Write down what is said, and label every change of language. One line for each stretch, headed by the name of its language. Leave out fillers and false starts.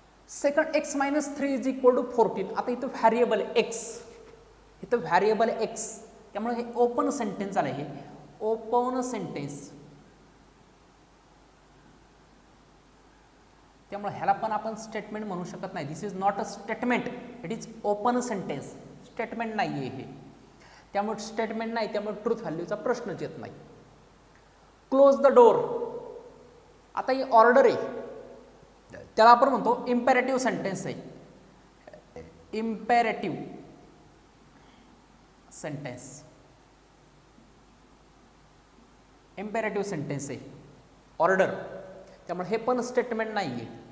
English: Second x - 3 = 14.
Marathi: आता इथं variable x, इथं व्हॅरिएबल एक्स, त्यामुळे हे ओपन सेंटेन्स आलं. हे ओपन सेंटेन्स, त्यामुळे ह्याला पण आपण स्टेटमेंट म्हणू शकत नाही.
English: This is not a statement, it is open sentence.
Marathi: Statement नाही आहे हे, त्यामुळे स्टेटमेंट नाही, त्यामुळे ट्रूथ व्हॅल्यूचा प्रश्नच येत नाही.
English: close the door,
Marathi: आता ही ऑर्डर आहे, त्याला आपण म्हणतो इम्पेरेटिव्ह सेंटेन्स आहे. इम्पेरेटिव्ह सेंटेन्स, इम्पेरेटिव्ह सेंटेन्स आहे ऑर्डर, त्यामुळे हे पण स्टेटमेंट नाही आहे.